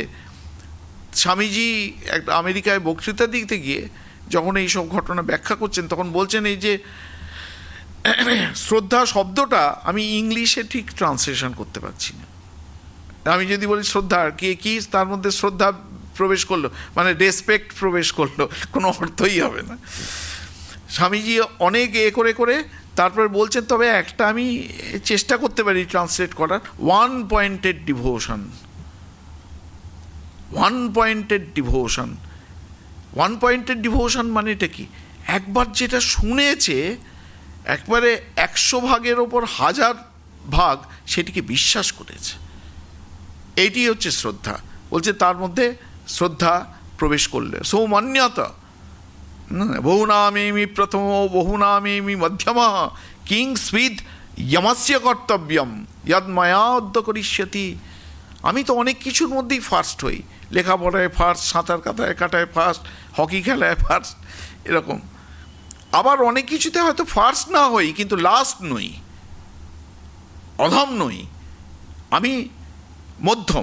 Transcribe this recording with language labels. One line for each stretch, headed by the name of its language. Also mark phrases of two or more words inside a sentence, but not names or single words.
Bangla: স্বামীজি একটা আমেরিকায় বক্তৃতা দিতে গিয়ে যখন এই সব ঘটনা ব্যাখ্যা করছেন, তখন বলছেন এই যে শ্রদ্ধা শব্দটা আমি ইংলিশে ঠিক ট্রান্সলেশন করতে পারছি না। আমি যদি বলি শ্রদ্ধা কে কি, তার মধ্যে শ্রদ্ধা প্রবেশ করলো মানে রেসপেক্ট প্রবেশ করলো, কোনো অর্থই হবে না। স্বামীজি অনেক করে করে তারপরে বলছেন তবে একটা আমি চেষ্টা করতে পারি ট্রান্সলেট করার,
English: one pointed devotion. one pointed devotion, one pointed devotion
Bangla: মানেটা কি? একবার যেটা শুনেছে একবারে 100 ভাগের ওপর 1000 ভাগ সেটিকে বিশ্বাস করেছে, এইটি হচ্ছে শ্রদ্ধা। বলছে তার মধ্যে শ্রদ্ধা প্রবেশ করলে সৌমান্যতা,
Sanskrit: বহুনামেমি প্রথম বহুনামেমি মধ্যম কিংস্বিদ যমস্য কর্তব্যম যদ ময়া অদ্য করিষ্যতি।
Bangla: আমি তো অনেক কিছুর মধ্যেই ফার্স্ট হই, লেখাপড়ায় ফার্স্ট, সাঁতার কাটায় ফার্স্ট, হকি খেলায় ফার্স্ট, এরকম। আবার অনেক কিছুতে হয়তো ফার্স্ট না হই কিন্তু লাস্ট নই, অধম নই, আমি মধ্যম।